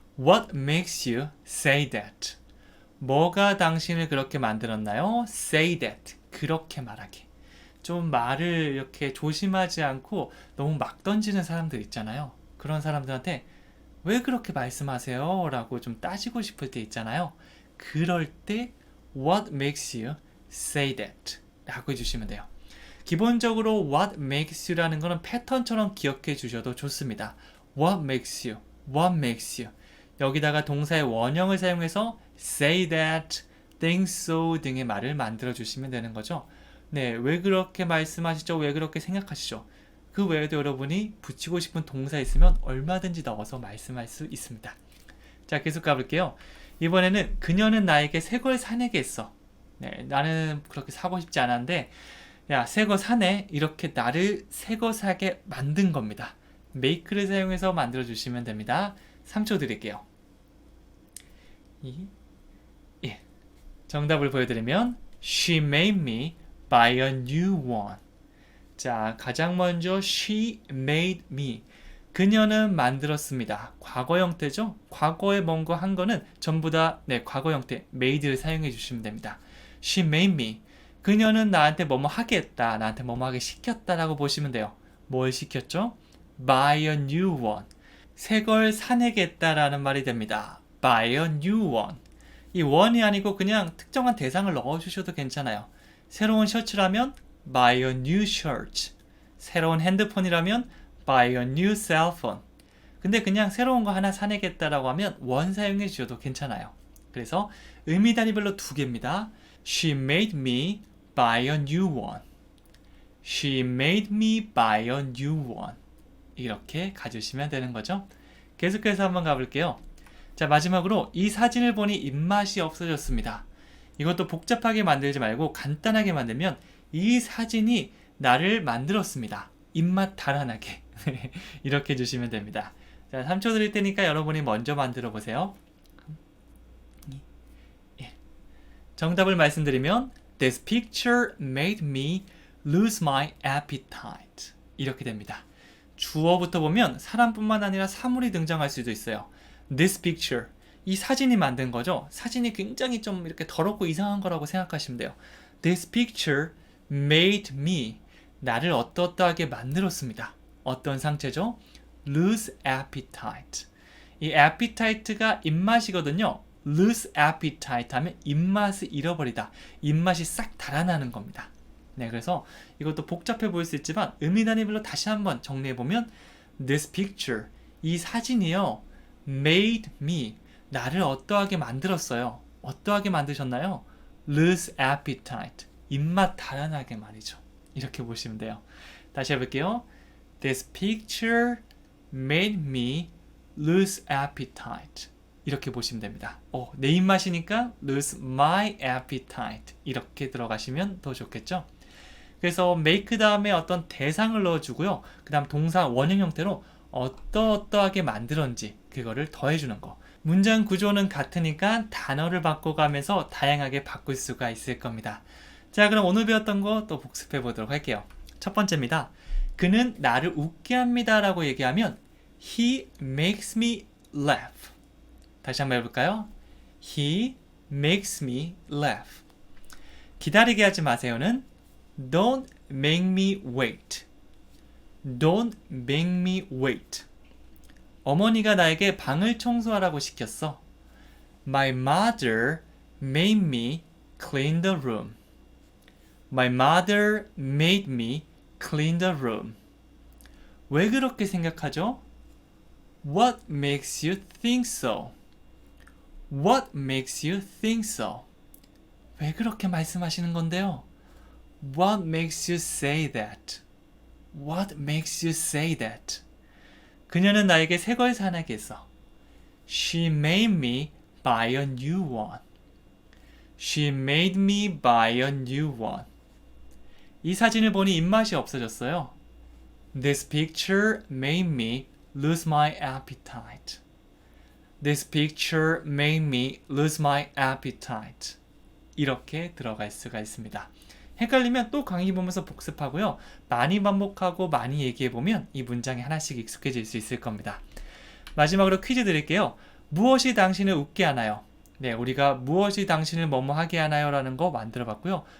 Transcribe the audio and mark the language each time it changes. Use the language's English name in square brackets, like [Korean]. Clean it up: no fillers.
[English] What makes you say that? [Korean] 뭐가 당신을 그렇게 만들었나요? [English] Say that. [Korean] 그렇게 말하게. 좀 말을 이렇게 조심하지 않고 너무 막 던지는 사람들 있잖아요. 그런 사람들한테 왜 그렇게 말씀하세요? 라고 좀 따지고 싶을 때 있잖아요. 그럴 때 [English] What makes you say that? [Korean] 라고 해주시면 돼요. 기본적으로 What makes you라는 거는 패턴처럼 기억해 주셔도 좋습니다. [English] What makes you? What makes you? [Korean] 여기다가 동사의 원형을 사용해서 say that, think so 등의 말을 만들어 주시면 되는 거죠. 네, 왜 그렇게 말씀하시죠? 왜 그렇게 생각하시죠? 그 외에도 여러분이 붙이고 싶은 동사 있으면 얼마든지 넣어서 말씀할 수 있습니다. 자, 계속 가볼게요. 이번에는 그녀는 나에게 새 걸 사내게 했어. 네, 나는 그렇게 사고 싶지 않았는데 야, 새 거 사네. 이렇게 나를 새 거 사게 만든 겁니다. make를 사용해서 만들어 주시면 됩니다. 3초 드릴게요. 2, 1. 정답을 보여드리면 [English] She made me buy a new one. [Korean] 자, 가장 먼저 [English] she made me. [Korean] 그녀는 만들었습니다. 과거 형태죠? 과거에 뭔가 한 거는 전부 다 과거 형태 made를 사용해 주시면 됩니다. [English] She made me. [Korean] 그녀는 나한테 뭐뭐 하게 했다. 나한테 뭐뭐 하게 시켰다라고 보시면 돼요. 뭘 시켰죠? [English] Buy a new one. [Korean] 새 걸 사내겠다라는 말이 됩니다. [English] Buy a new one. [Korean] 이 one이 아니고 그냥 특정한 대상을 넣어주셔도 괜찮아요. 새로운 셔츠라면 [English] Buy a new shirt. [Korean] 새로운 핸드폰이라면 [English] Buy a new cell phone. [Korean] 근데 그냥 새로운 거 하나 사내겠다라고 하면 one 사용해 주셔도 괜찮아요. 그래서 의미 단위별로 두 개입니다. [English] She made me buy a new one. She made me buy a new one. [Korean] 이렇게 가주시면 되는 거죠. 계속해서 한번 가볼게요. 자, 마지막으로 이 사진을 보니 입맛이 없어졌습니다. 이것도 복잡하게 만들지 말고 간단하게 만들면 이 사진이 나를 만들었습니다. 입맛 달아나게. 이렇게 해주시면 됩니다. 자, 3초 드릴 테니까 여러분이 먼저 만들어 보세요. 정답을 말씀드리면 [English] This picture made me lose my appetite. [Korean] 이렇게 됩니다. 주어부터 보면 사람뿐만 아니라 사물이 등장할 수도 있어요. [English] This picture. [Korean] 이 사진이 만든 거죠. 사진이 굉장히 좀 이렇게 더럽고 이상한 거라고 생각하시면 돼요. [English] This picture made me. [Korean] 나를 어떠어떠하게 만들었습니다. 어떤 상태죠? [English] Lose appetite. [Korean] 이 appetite가 입맛이거든요. [English] Lose appetite [Korean] 하면 입맛을 잃어버리다. 입맛이 싹 달아나는 겁니다. 네, 그래서 이것도 복잡해 보일 수 있지만 의미 단위별로 다시 한번 정리해보면 [English] This picture. [Korean] 이 사진이요. [English] Made me. [Korean] 나를 어떠하게 만들었어요. 어떠하게 만드셨나요? [English] Lose appetite. [Korean] 입맛 달아나게 말이죠. 이렇게 보시면 돼요. 다시 해볼게요. [English] This picture made me lose appetite. [Korean] 이렇게 보시면 됩니다. 내 입맛이니까 [English] lose my appetite. [Korean] 이렇게 들어가시면 더 좋겠죠? 그래서 make 다음에 어떤 대상을 넣어주고요. 그 다음 동사 원형 형태로 어떠어떠하게 만들었는지 그거를 더해주는 거. 문장 구조는 같으니까 단어를 바꿔가면서 다양하게 바꿀 수가 있을 겁니다. 자, 그럼 오늘 배웠던 거 또 복습해 보도록 할게요. 첫 번째입니다. 그는 나를 웃게 합니다 라고 얘기하면 [English] He makes me laugh. [Korean] 다시 한번 해볼까요? [English] He makes me laugh. [Korean] 기다리게 하지 마세요는 [English] Don't make me wait. Don't make me wait. [Korean] 어머니가 나에게 방을 청소하라고 시켰어. [English] My mother made me clean the room. My mother made me clean the room. [Korean] 왜 그렇게 생각하죠? [English] What makes you think so? What makes you think so? [Korean] 왜 그렇게 말씀하시는 건데요? [English] What makes you say that? What makes you say that? [Korean] 그녀는 나에게 새 걸 사나게 했어. [English] She made me buy a new one. She made me buy a new one. [Korean] 이 사진을 보니 입맛이 없어졌어요. [English] This picture made me lose my appetite. This picture made me lose my appetite. [Korean] 이렇게 들어갈 수가 있습니다. 헷갈리면 또 강의 보면서 복습하고요. 많이 반복하고 많이 얘기해보면 이 문장이 하나씩 익숙해질 수 있을 겁니다. 마지막으로 퀴즈 드릴게요. 무엇이 당신을 웃게 하나요? 네, 우리가 무엇이 당신을 뭐뭐 하게 하나요? 라는 거 만들어봤고요.